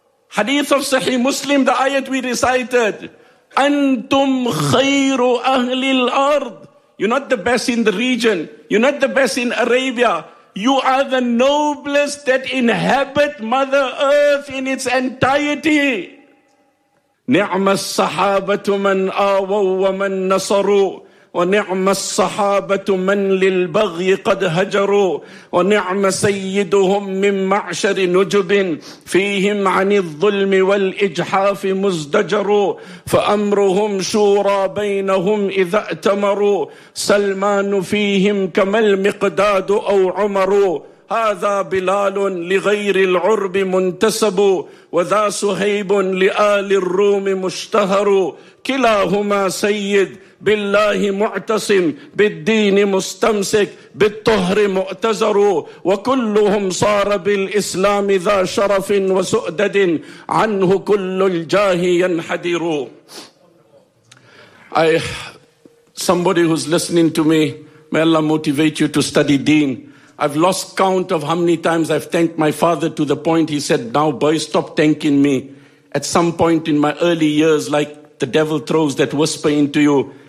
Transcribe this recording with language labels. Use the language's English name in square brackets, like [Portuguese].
[English] Hadith of Sahih Muslim, the ayat we recited, [Arabic] antum khayru ahli al-ard. [English] You're not the best in the region. You're not the best in Arabia. You are the noblest that inhabit Mother Earth in its entirety. [Arabic] نعم الصحابة من آووا ومن نصروا ونعم الصحابة من للبغي قد هجروا ونعم سيدهم من معشر نجب فيهم عن الظلم والإجحاف مزدجروا فأمرهم شورى بينهم إذا أتمروا سلمان فيهم كما المقداد أو عمر هذا بلال لغير العرب منتسب وذا صهيب لآل الروم مشتهر كلاهما سيد بالله معتصم بالدين مستمسك بالطهر مؤتزر وكلهم صار بالإسلام ذا شرف وسؤدد عنه كل الجاه ينحدر. [English] Somebody who's listening to me, may Allah motivate you to study deen. I've lost count of how many times I've thanked my father to the point he said, now boy, stop thanking me. At some point in my early years, like the devil throws that whisper into you.